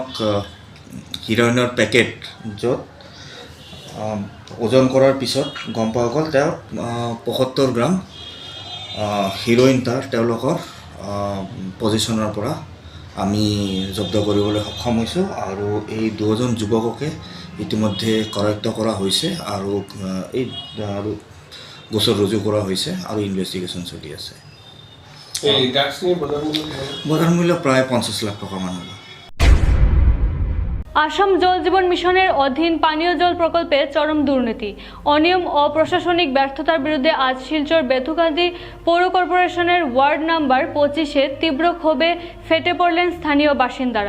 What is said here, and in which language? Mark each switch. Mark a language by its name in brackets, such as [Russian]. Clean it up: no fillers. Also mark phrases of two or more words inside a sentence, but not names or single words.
[Assamese] হিৰইনৰ পেকেট, য'ত ওজন কৰাৰ পিছত গম পোৱা গ'ল তেওঁ 75 গ্ৰাম হিৰইন তেওঁলোকৰ পজিশ্যনৰ পৰা আমি জব্দ কৰিবলৈ সক্ষম হৈছোঁ আৰু এই দুজন যুৱককে ইতিমধ্যে কৰায়ত্ব কৰা হৈছে আৰু এই গোচৰ ৰুজু কৰা হৈছে আৰু ইনভেষ্টিগেশ্যন চলি আছে। [Bangla] বাজার মূল্য প্রায় 50 লাখ টাকা মান হলো। আসাম জল জীবন মিশনের অধীন পানীয় জল প্রকল্পে চরম দুর্নীতি, অনিয়ম ও প্রশাসনিক ব্যর্থতার বিরুদ্ধে আজ শিলচর বেথুকান্দি পৌর কর্পোরেশনের ওয়ার্ড নাম্বার 25-এ তীব্র ক্ষোভে ফেটে পড়লেন স্থানীয় বাসিন্দারা।